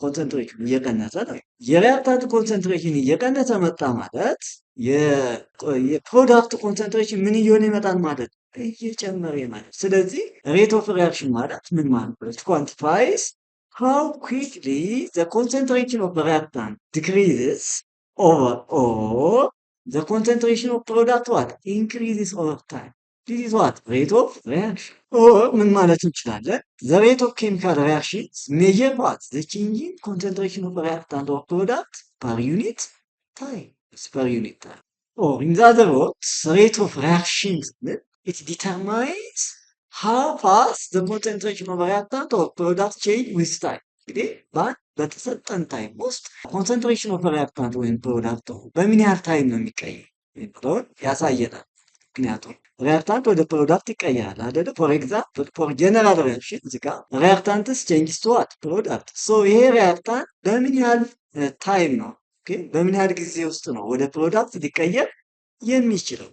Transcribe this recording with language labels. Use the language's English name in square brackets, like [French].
[Amharic] ኮንሰንትሬሽን እየቀነሰ ነው። የሪያክታንቱ ኮንሰንትሬሽን እየቀነሰ መጣ ማለት የፕሮዳክቱ ኮንሰንትሬሽን ምን እየሆነ ይመጣል ማለት እየጨመረ ማለት። ስለዚህ ሬት ኦፍ ሪያክሽን ማለት ምን ማለት ነው? [English] it quantifies how quickly the concentration of the reactant decreases or the concentration of product what increases over time. this is what rate of reaction or [Amharic] ምን ማለት እንችላለን? [English] the rate of chemical reactions measure what the change in concentration of reactant or product per unit time. Or in other words, rate of reactions it determines how fast the concentration of reactant or product change with time. [Amharic] እንግዲህ በተሰጠን ታይም ውስጥ ኮንሰንትሬሽን ኦፍ ሪያክታንት ወይም ፕሮዳክት በምን ያህል ታይም ነው የሚቀየር የሚለውን ያሳየናል። ምክንያቱም ሪያክታንት ወደ ፕሮዳክት ይቀየራል አይደለ? [English] ፎር ኤግዛምፕል ፎር ጀነራል ሪያክሽን እዚህ ጋር ሪያክታንትስ ቼንጅስ ቱ ዋት ፕሮዳክት። [Amharic] ይሄ ሪያክታንት በምን ያህል ታይም ነው በምን ያህል ጊዜ ውስጥ ነው ወደ ፕሮዳክት ሊቀየር የሚችለው?